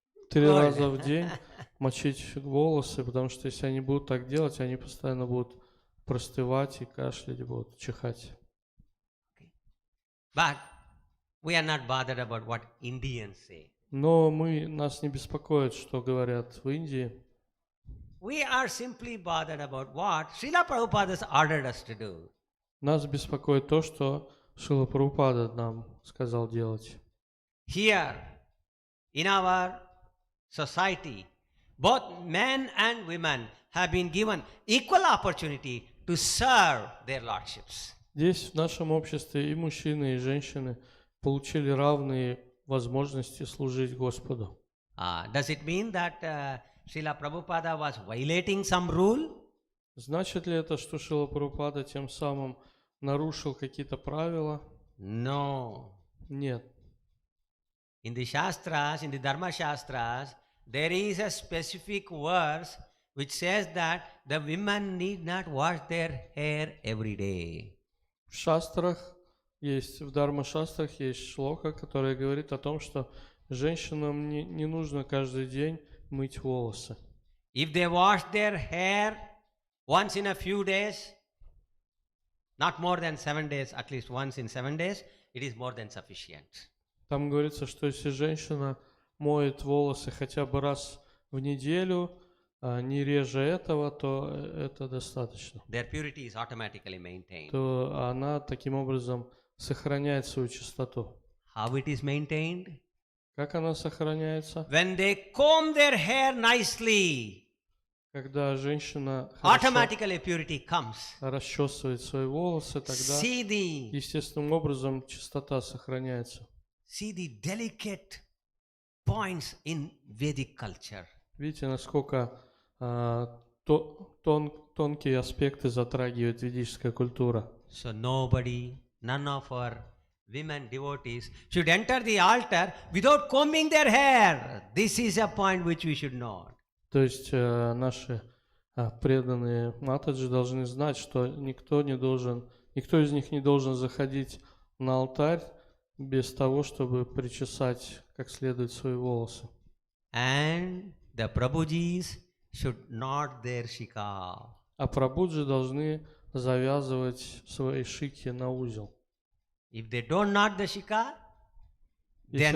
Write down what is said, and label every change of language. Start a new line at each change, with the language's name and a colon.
Russian: 3 раза в день мочить волосы, потому что если они будут так делать, они постоянно будут простывать и кашлять, будут чихать.
English: But we are not bothered about what Indians say.
Russian: Но нас не беспокоит, что говорят в Индии.
English: We are simply bothered about what Srila Prabhupada has ordered us to do.
Russian: Нас беспокоит то, что Шрила Прабхупада нам сказал делать.
English: Here, in our society, both men and women have been given equal opportunity to serve their lordships.
Russian: Здесь, в нашем обществе, и мужчины, и женщины получили равные возможности служить Господу.
English: Does it mean that Srila Prabhupada was violating some rule?
Russian: Значит ли это, что Шрила Прабхупада тем самым нарушил какие-то правила?
English: No.
Russian: Нет.
English: In the Shastras, in the Dharma Shastras, there is a specific verse which says that the women need not wash their hair every day.
Russian: В шастрах есть, в Дharma-шастрах есть шлока, которая говорит о том, что женщинам не нужно каждый день мыть волосы.
English: If they wash their hair once in a few days, not more than 7 days, at least once in 7 days, it is more than sufficient.
Russian: Там говорится, что если женщина моет волосы хотя бы раз в неделю, не реже этого, то это достаточно.
English: Their purity is automatically maintained.
Russian: То она таким образом сохраняет свою чистоту.
English: How it is maintained?
Russian: Как она сохраняется?
English: When they comb their hair nicely,
Russian: Когда женщина хорошо
English: automatically purity comes.
Russian: расчесывает свои волосы, тогда
English: See
Russian: естественным образом чистота сохраняется.
English: the delicate points in Vedic culture.
Russian: Видите, насколько тонкие аспекты затрагивает ведическая культура.
English: So none of our women devotees should enter the altar without combing their hair. This is a point which we should know.
Russian: То есть наши преданные матаджи должны знать, что никто из них не должен заходить на алтарь без того, чтобы причесать как следует свои волосы.
English: And the Prabhujis should knot their shika.
Russian: А прабхуджи должны завязывать свои шики на узел.
English: If they don't knot the shika, then